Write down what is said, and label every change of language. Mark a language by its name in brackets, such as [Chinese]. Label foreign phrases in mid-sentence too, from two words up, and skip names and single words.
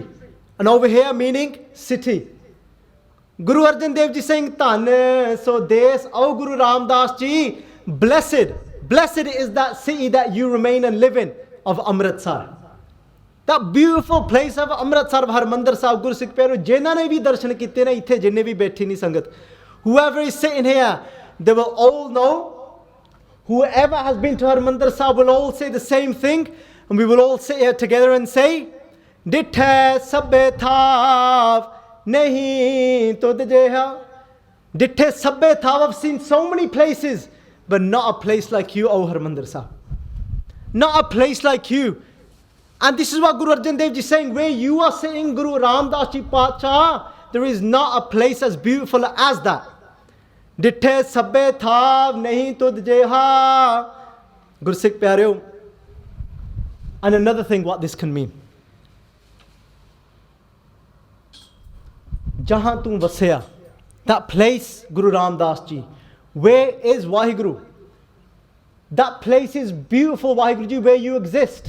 [English] And over here meaning city. Guru Arjan Dev Ji saying [Punjabi] ਤਨ ਸੋ ਦੇਸ. [English] Oh Guru Ramdas Ji, blessed. Blessed is that city that you remain and live in of Amritsar. That beautiful place of Amritsar of Harmandir Sahib. [Punjabi] ਗੁਰਸਿੱਖ ਪਿਆਰੋ, ਜਿਨ੍ਹਾਂ ਨੇ ਵੀ ਦਰਸ਼ਨ ਕੀਤੇ ਨਾ ਇੱਥੇ ਜਿੰਨੀ ਵੀ ਬੈਠੀ ਨੀ ਸੰਗਤ. [English] Whoever is sitting here, they will all know. Whoever has been to Harmandir Sahib will all say the same thing. And we will all sit here together and say, [Punjabi] ਦੇਖੇ ਸਭੇ ਥਾਵ ਨਹੀ ਤੋ ਦੇਹਾ. ਦੇਖੇ ਸਭੇ ਥਾਵ. [English] I've seen so many places, but not a place like you, O Harmandir Sahib. Not a place like you. And this is what Guru Arjan Dev Ji is saying, where you are sitting, Guru Ramdas Ji Pacha, there is not a place as beautiful as that. [Punjabi] ਡਿਠੇ ਸਭੇ ਥਾਵ ਨਹੀ ਤੁਧ ਜੇਹਾ. ਗੁਰਸਿੱਖ ਪਿਆਰਿਓ. [English] And another thing what this can mean. [Punjabi] ਜਹਾਂ ਤੂ ਵਸਿਆ. [English] That place, Guru Ramdas Ji. Where is Waheguru? That place is beautiful, Waheguru Ji, where you exist.